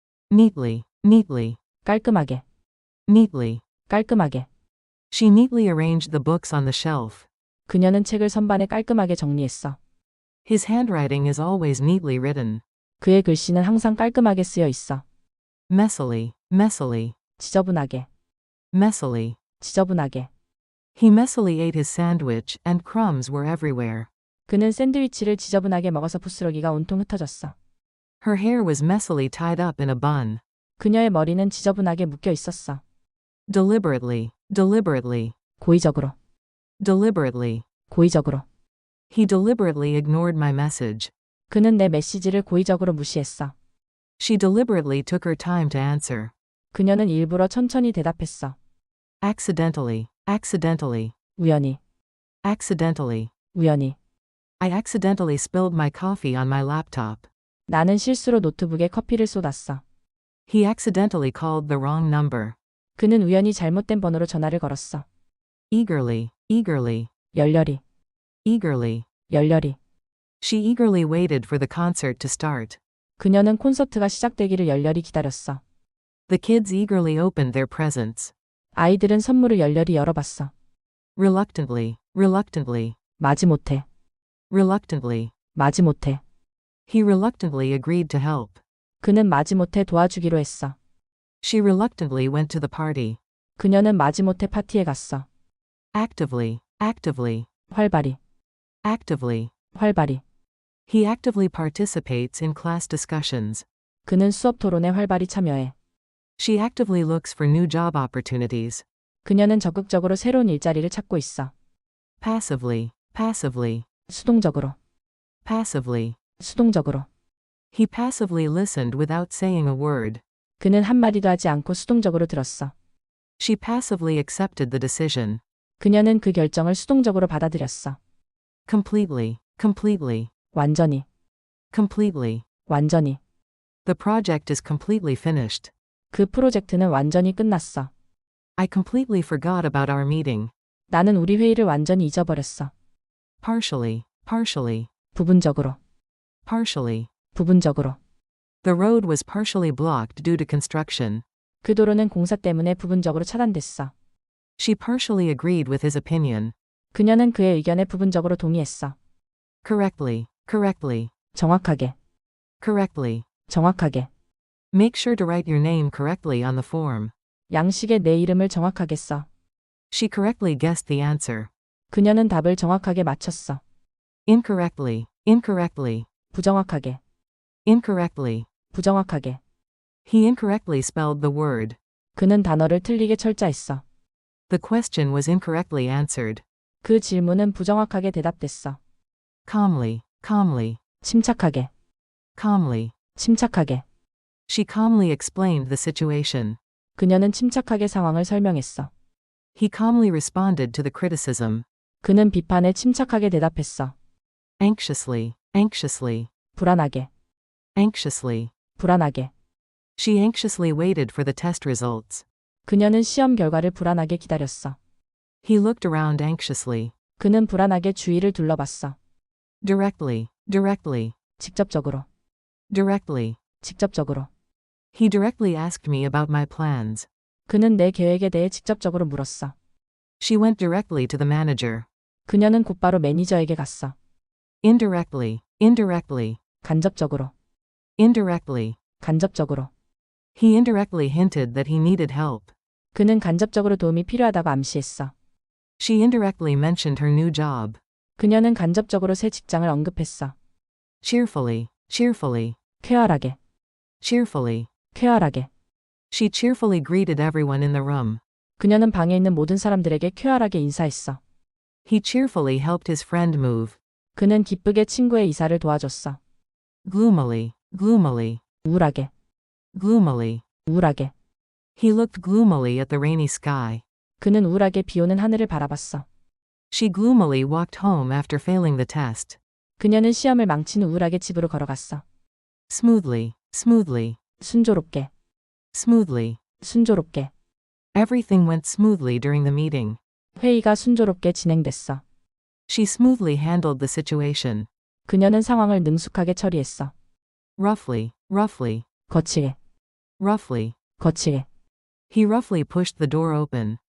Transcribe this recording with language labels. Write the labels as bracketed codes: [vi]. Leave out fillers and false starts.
[en] Neatly, neatly, [ko] 깔끔하게, [en] neatly. [ko] 깔끔하게. [en] She neatly arranged the books on the shelf. [ko] 그녀는 책을 선반에 깔끔하게 정리했어. [en] His handwriting is always neatly written. [ko] 그의 글씨는 항상 깔끔하게 쓰여 있어. [en] Messily, messily, [ko] 지저분하게, [en] messily. [ko] 지저분하게. [en] He messily ate his sandwich and crumbs were everywhere. [ko] 그는 샌드위치를 지저분하게 먹어서 부스러기가 온통 흩어졌어. [en] Her hair was messily tied up in a bun. [ko] 그녀의 머리는 지저분하게 묶여 있었어. [en] Deliberately, deliberately, [ko] 고의적으로, [en] deliberately. [ko] 고의적으로. [en] He deliberately ignored my message. [ko] 그는 내 메시지를 고의적으로 무시했어. [en] She deliberately took her time to answer. [ko] 그녀는 일부러 천천히 대답했어. [en] Accidentally, accidentally, [ko] 우연히, [en] accidentally. [ko] 우연히. [en] I accidentally spilled my coffee on my laptop. [ko] 나는 실수로 노트북에 커피를 쏟았어. [en] He accidentally called the wrong number. [ko] 그는 우연히 잘못된 번호로 전화를 걸었어. [en] Eagerly, eagerly, [ko] 열렬히, [en] eagerly. [ko] 열렬히. [en] She eagerly waited for the concert to start. [ko] 그녀는 콘서트가 시작되기를 열렬히 기다렸어. [en] The kids eagerly opened their presents. [ko] 아이들은 선물을 열렬히 열어봤어. [en] Reluctantly, reluctantly, [ko] 마지못해, [en] reluctantly. [ko] 마지못해. [en] He reluctantly agreed to help. [ko] 그는 마지못해 도와주기로 했어. [en] She reluctantly went to the party. [ko] 그녀는 마지못해 파티에 갔어. [en] Actively, actively, [ko] 활발히, [en] actively. [ko] 활발히. [en] He actively participates in class discussions. [ko] 그는 수업 토론에 활발히 참여해. [en] She actively looks for new job opportunities. [ko] 그녀는 적극적으로 새로운 일자리를 찾고 있어. [en] Passively, passively, [ko] 수동적으로, [en] passively. [ko] 수동적으로. [en] He passively listened without saying a word. [ko] 그는 한마디도 하지 않고 수동적으로 들었어. [en] She passively accepted the decision. [ko] 그녀는 그 결정을 수동적으로 받아들였어. [en] Completely, completely, [ko] 완전히, [en] completely. [ko] 완전히. [en] The project is completely finished. [ko] 그 프로젝트는 완전히 끝났어. [en] I completely forgot about our meeting. [ko] 나는 우리 회의를 완전히 잊어버렸어. [en] Partially, partially, [ko] 부분적으로, [en] partially. [ko] 부분적으로. [en] The road was partially blocked due to construction. [ko] 그 도로는 공사 때문에 부분적으로 차단됐어. [en] She partially agreed with his opinion. [ko] 그녀는 그의 의견에 부분적으로 동의했어. [en] Correctly, correctly, [ko] 정확하게, [en] correctly. [ko] 정확하게. [en] Make sure to write your name correctly on the form. [ko] 양식에 내 이름을 정확하게 써. [en] She correctly guessed the answer. [ko] 그녀는 답을 정확하게 맞췄어. [en] Incorrectly, incorrectly, [ko] 부정확하게, [en] incorrectly. [ko] 부정확하게. [en] He incorrectly spelled the word. [ko] 그는 단어를 틀리게 철자했어. [en] The question was incorrectly answered. [ko] 그 질문은 부정확하게 대답됐어. [en] Calmly, calmly, [ko] 침착하게, [en] calmly. [ko] 침착하게. [en] She calmly explained the situation. [ko] 그녀는 침착하게 상황을 설명했어. [en] He calmly responded to the criticism. [ko] 그는 비판에 침착하게 대답했어. [en] Anxiously, anxiously, [ko] 불안하게, [en] anxiously. [ko] 불안하게. [en] She anxiously waited for the test results. [ko] 그녀는 시험 결과를 불안하게 기다렸어. [en] He looked around anxiously. [ko] 그는 불안하게 주위를 둘러봤어. [en] Directly, directly, [ko] 직접적으로, [en] directly. [ko] 직접적으로. [en] He directly asked me about my plans. [ko] 그는 내 계획에 대해 직접적으로 물었어. [en] She went directly to the manager. [ko] 그녀는 곧바로 매니저에게 갔어. [en] Indirectly, indirectly, [ko] 간접적으로, [en] indirectly. [ko] 간접적으로. [en] He indirectly hinted that he needed help. [ko] 그는 간접적으로 도움이 필요하다고 암시했어. [en] She indirectly mentioned her new job. [ko] 그녀는 간접적으로 새 직장을 언급했어. [en] Cheerfully, cheerfully, [ko] 쾌활하게, [en] cheerfully. [ko] 쾌활하게. [en] She cheerfully greeted everyone in the room. [ko] 그녀는 방에 있는 모든 사람들에게 쾌활하게 인사했어. [en] He cheerfully helped his friend move. [ko] 그는 기쁘게 친구의 이사를 도와줬어. [en] Gloomily, gloomily, [ko] 우울하게, [en] gloomily. [ko] 우울하게. [en] He looked gloomily at the rainy sky. [ko] 그는 우울하게 비오는 하늘을 바라봤어. [en] She gloomily walked home after failing the test. [ko] 그녀는 시험을 망친 후 우울하게 집으로 걸어갔어. [en] Smoothly, smoothly, [ko] 순조롭게. [en] smoothly. [ko] 순조롭게. [en] Everything went smoothly during the meeting. [ko] 회의가 순조롭게 진행됐어. [en] She smoothly handled the situation. [ko] 그녀는 상황을 능숙하게 처리했어. [en] Roughly, roughly, [ko] 거칠게. [en] roughly. [ko] 거칠게. [en] He roughly pushed the door open.